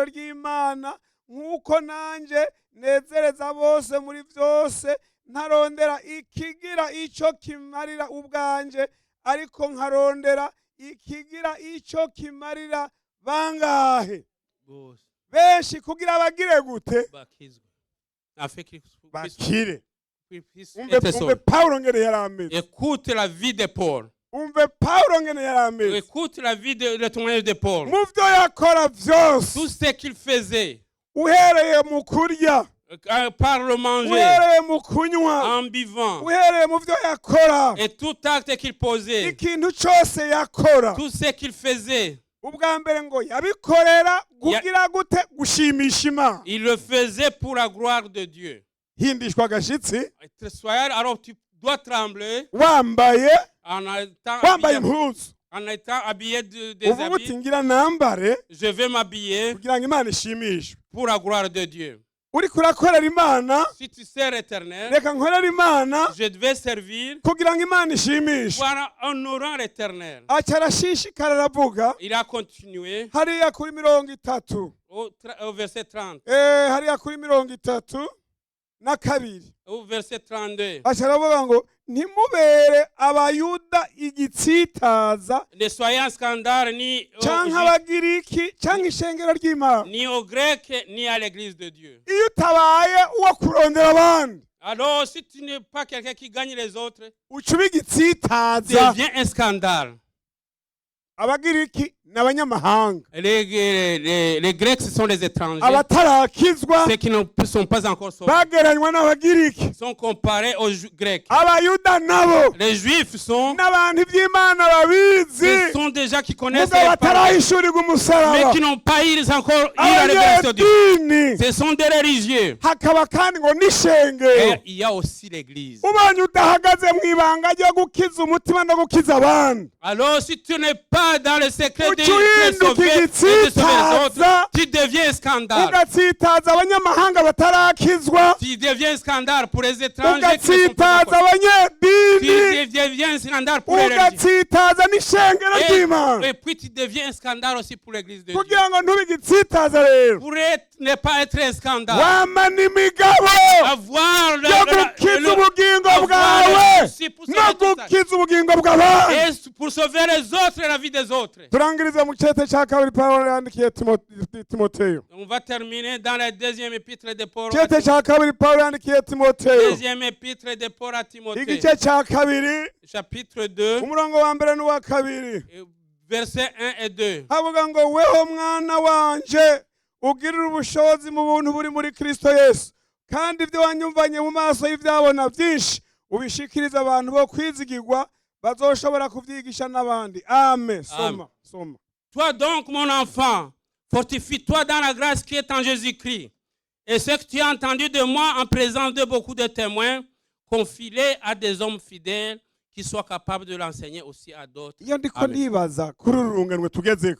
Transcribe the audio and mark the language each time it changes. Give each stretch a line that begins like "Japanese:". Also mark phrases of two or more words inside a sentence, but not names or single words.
Rundi: ry'imana nk'uko nanje nezereza bose muri byose ntarondera ikigira icyo kimarira ubwanje ariko nkarondera ikigira icyo kimarira bangahe benshi kugira bagire gute bakire umve Paulo ngene yarameze
French: Écoute la vie de Paul.
Rundi: umve Paulo ngene yarameze
French: Écoute la vie le témoignage de Paul.
Rundi: mu byo yakora byose
French: Tout ce qu'il faisait,
Rundi: uhereye mu kurya
French: par le manger,
Rundi: uhereye mu kunywa
French: en buvant,
Rundi: uhereye mu byo yakora
French: et tout acte qu'il posait,
Rundi: ikintu cyose yakora
French: tout ce qu'il faisait,
Rundi: ubwa mbere ngo yabikorera kugira gute gushimisha imana
French: il le faisait pour la gloire de Dieu.
Rundi: hindishwa agashitsi
French: Alors tu dois trembler
Rundi: wambaye
French: en étant
Rundi: wambaye
French: habillé,
Rundi: impuzu
French: En étant habillé des
Rundi: uvuga uti
French: habits,
Rundi: ngira nambare
French: je vais m'habiller
Rundi: kugira ngo Imana ishimishwe.
French: pour la gloire de Dieu.
Rundi: Uriko urakorera Imana,
French: Si tu sers éternel,
Rundi: reka nkorera Imana
French: je devais servir
Rundi: kugira ngo Imana ishimishwe.
French: pour honorant l'éternel.
Rundi: Aca arashishikara aravuga
French: Il a continué
Rundi: hariya kuri 30,
French: au verset 30,
Rundi: hariya kuri 32,
French: au verset 32.
Rundi: aca aravuga ngo ntimubere abayuda igitsitaza
French: Ne soyez en scandale ni
Rundi: canke abagiriki canke ishengero ry'Imana.
French: ni aux Grecs ni à l'église de Dieu.
Rundi: Iyo utabaye uwo kurondera abandi
French: Alors, si tu n'es pas quelqu'un qui gagne les autres,
Rundi: uca uba igitsitaza.
French: devient un scandale.
Rundi: Abagiriki n'abanyamahanga,
French: Les Grecs, ce sont les étrangers.
Rundi: abatarakizwa
French: Ceux qui ne sont pas encore sauvés
Rundi: bageranywa n'abagiriki,
French: sont comparés aux Grecs.
Rundi: abayuda nabo
French: Les Juifs sont,
Rundi: n'abantu iby'Imana babizi
French: ce sont des gens qui connaissent
Rundi: mugabo
French: les paroles,
Rundi: batarahishurirwa
French: mais
Rundi: umusaraba,
French: qui n'ont pas encore eu la révélation de Dieu.
Rundi: abanyedini.
French: Ce sont des religieux.
Rundi: Hakaba kandi ngo n'ishengero.
French: Et il y a aussi l'église.
Rundi: Ubonye udahagaze mu ibanga ryo gukiza umutima no gukiza abandi,
French: Alors, si tu n'es pas dans le secret de
Rundi: ucuhinduka
French: sauver et de sauver les
Rundi: igitsitaza,
French: autres, tu deviens un scandale.
Rundi: ugatsitaza abanyamahanga batarakizwa,
French: Tu deviens un scandale pour les étrangers qui ne sont
Rundi: ugatsitaza
French: pas encore.
Rundi: abanyedini,
French: Tu deviens un scandale pour les religieux.
Rundi: ugatsitaza n'ishengero ry'Imana.
French: Et puis tu deviens un scandale aussi pour l'église de Dieu.
Rundi: Kugira ngo ntube igitsitaza rero,
French: Pour ne pas être un scandale.
Rundi: wama n'imigabo
French: Avoir le,
Rundi: yo gukiza ubugingo bwawe no gukiza ubugingo bw'abandi.
French: et pour sauver les autres et la vie des autres.
Rundi: Turangiriza mu cete cya kabiri Pawulo yandikiye Timoteyo.
French: On va terminer dans la deuxième épître de Paul.
Rundi: Cete cya kabiri Pawulo yandikiye Timoteyo,
French: Deuxième épître de Paul à Timothée.
Rundi: igice cya kabiri
French: Chapitre 2,
Rundi: umurongo wa mbere n'uwa kabiri,
French: versets 1 et 2.
Rundi: havuga ngo weho mwana wanje ugirira ubushobozi mu buntu buri muri Kristo Yesu, kandi ibyo wanyumvanye mu maso y'ibyabona byinshi ubishikiriza abantu bo kwizigirwa bazoshobora kubyigisha n'abandi. Amen. Soma.
French: Toi donc, mon enfant, fortifie-toi dans la grâce qui est en Jésus-Christ. Et ce que tu as entendu de moi en présence de beaucoup de témoins, confie-les à des hommes fidèles qui soient capables de l'enseigner aussi à d'autres.
Rundi: Iyo ndiko Amen. ndibaza kuri uru runganwe tugezeko,